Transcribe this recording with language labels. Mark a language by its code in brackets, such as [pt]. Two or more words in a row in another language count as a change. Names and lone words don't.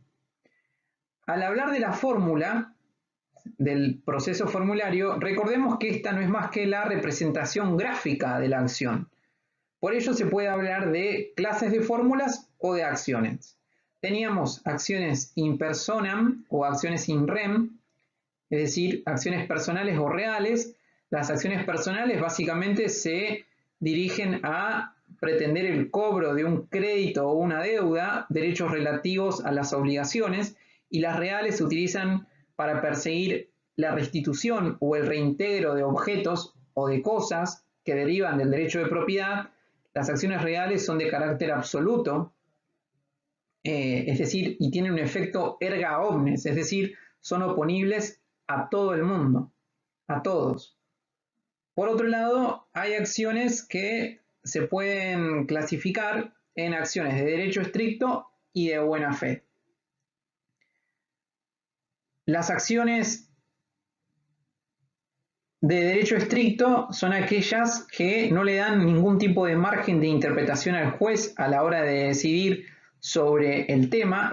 [es] Al hablar de la fórmula, del proceso formulario, recordemos que esta no es más que la representación gráfica de la acción. Por ello se puede hablar de clases de fórmulas o de acciones. Teníamos acciones [la] in personam [es] o acciones [la] in rem, [es] es decir, acciones personales o reales. Las acciones personales básicamente se dirigen a pretender el cobro de un crédito o una deuda, derechos relativos a las obligaciones, y las reales se utilizan para perseguir la restitución o el reintegro de objetos o de cosas que derivan del derecho de propiedad. Las acciones reales son de carácter absoluto, es decir, y tienen un efecto [la] erga omnes, [es] es decir, son oponibles a todo el mundo, a todos. Por otro lado, hay acciones que se pueden clasificar en acciones de derecho estricto y de buena fe. Las acciones de derecho estricto son aquellas que no le dan ningún tipo de margen de interpretación al juez a la hora de decidir sobre el tema.